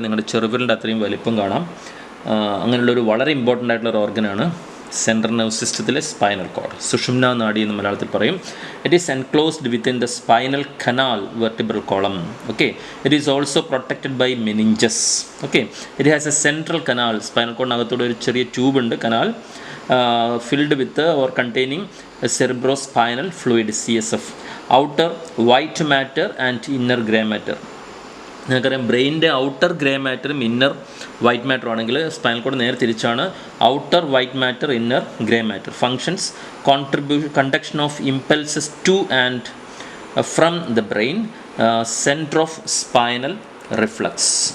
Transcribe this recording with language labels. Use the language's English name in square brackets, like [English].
[Malayalam] നിങ്ങളുടെ ചെറുവിരലിൻ്റെ അത്രയും വലിപ്പം കാണാം. അങ്ങനെയുള്ളൊരു വളരെ ഇമ്പോർട്ടൻ്റ് ആയിട്ടുള്ളൊരു ഓർഗനാണ് സെൻട്രൽ നെർവസ് സിസ്റ്റത്തിലെ സ്പൈനൽ കോഡ്. സുഷുമ്ന നാഡി എന്ന് മലയാളത്തിൽ പറയും. [English] It is enclosed within the spinal canal vertebral column. Okay, it is also protected by meninges. Okay, it has a central canal. [Malayalam] Spinal കോഡിനകത്തൂടെ ഒരു ചെറിയ ട്യൂബുണ്ട്, [English] Canal, filled with or containing cerebrospinal fluid CSF, outer white matter and inner grey matter. [Malayalam] നിങ്ങൾക്കറിയാം, ബ്രെയിനിൻ്റെ outer grey മാറ്ററും inner white മാറ്ററും ആണെങ്കിൽ spinal cord നേരെ തിരിച്ചാണ്. [English] Outer white matter, inner grey matter. Functions: conduction of impulses to and from the brain, centre of spinal reflex.